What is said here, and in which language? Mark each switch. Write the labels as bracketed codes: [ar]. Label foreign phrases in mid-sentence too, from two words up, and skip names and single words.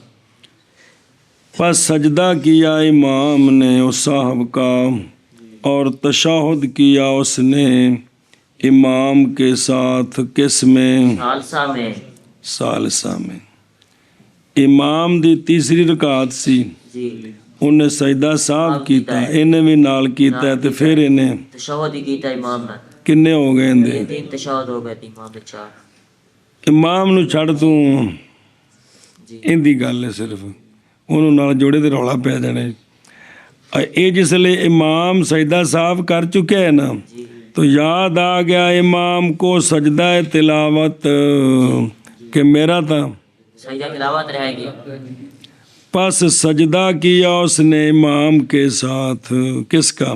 [ur] پس سجدہ کیا امام نے اس صاحب کا اور تشہد کیا اس نے امام کے ساتھ کس میں؟ ثالثہ میں. ثالثہ میں. [pa] امام دی تیسری رکعت سی، جی. انہیں سجدہ صاحب کیتا، انہیں بھی نال کیتا ہے، تو پھر انہیں تشہد ہی کیتا امام نے. کنے ہو گئے اندے؟ تین تشہد ہو گئے امام نے. چار. امام نو چھڑ تو ان دی گل ہے، صرف انہوں نال جوڑے تے رولا پہ جانے. [ur] اے جس لئے امام سجدہ صاحب کر چکے ہیں نا، تو یاد آ گیا امام کو سجدہ تلاوت کہ میرا تھا. سجدہ تلاوت رہ گیا. پس سجدہ کیا اس نے امام کے ساتھ کس کا؟